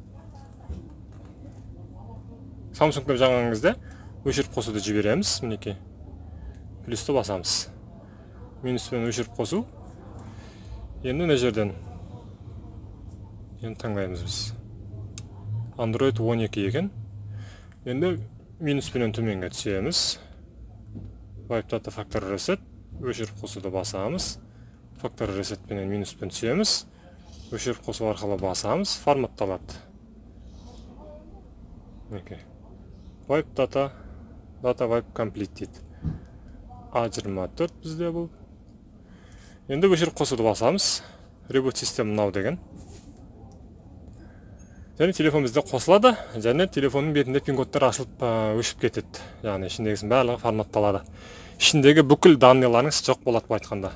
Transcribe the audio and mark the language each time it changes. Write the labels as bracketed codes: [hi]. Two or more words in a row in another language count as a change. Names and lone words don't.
[kk] Samsung'та жаңған кезде өшіріп қосуды жібереміз. Мінекей. Плюсті басамыз. Минуспен өшіріп қосу. Енді не жерден таңдаймыз біз. Android 12 екен. Енді минуспенен төменге түсеміз. [en] Wipe data factory reset. [kk] Өшіріп қосуды басамыз. [en] Factory reset [kk] пенен минуспен түсеміз. Өшіріп қосу арқылы басамыз. Форматталады. [en] Wipe data wipe complete дейді. [kk] A24 бізде бұл. Енді өшіріп қосуды басамыз. [en] Reboot system [kk] мынау деген. Және телефон бізде қосылады. Және телефонның бетінде пин-кодтар ашылып өшіп кетеді. Яғни ішіндегісін барлығы форматталады. Ішіндегі бүкіл данныйларыңыз жоқ болады былай айтқанда.